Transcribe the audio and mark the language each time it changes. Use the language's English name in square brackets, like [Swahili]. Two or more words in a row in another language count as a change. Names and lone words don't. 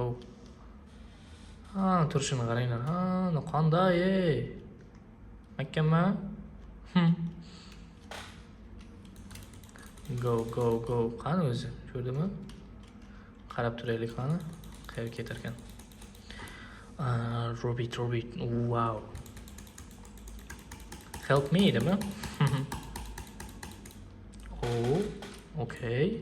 [Uzbek] Turishini qaranglar. Qanday, ey? Makkanman? Go. Qani o'zi? Ko'rdingmi? Qarab turaylik qani. Qayerga ketarkan? Robit. [English] Wow. Help me, [Uzbek] demi? [English] Oh, okay.